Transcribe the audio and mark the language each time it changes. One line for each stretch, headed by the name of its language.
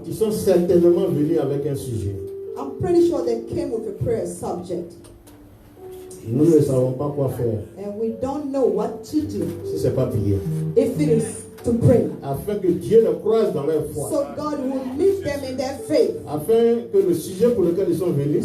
French: Ils sont certainement venus avec un sujet.
English: I'm pretty sure they came with a prayer subject.
French: Nous ne savons pas quoi faire
English: And we don't know what to do
French: si ce n'est pas prier.
English: if it is to pray.
French: Afin que Dieu les croise dans leur foi.
English: So God will meet them in their faith.
French: Afin que le sujet pour lequel ils sont venus,